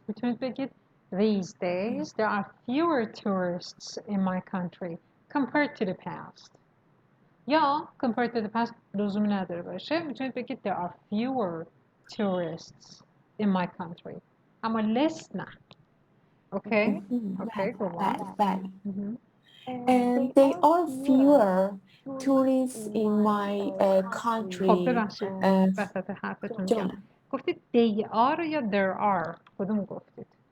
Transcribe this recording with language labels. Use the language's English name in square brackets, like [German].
[Persian] میتونید بگید [English] these days there are fewer tourists in my country compared to the past. [Persian] یا [English] compared to the past [Persian] لزومی نداره باشه. میتونید بگید [English] there are fewer tourists in my country. اما less [Persian] نه. [English] Okay? Okay, go on. [Persian] بله. [English] There are fewer tourists in my [Persian] خب [English] country. [Persian] ببخشید وسط حرفتون میگم جانم. گفتید [English] they are [Persian] یا [English] there are [Persian] کدوم گفتید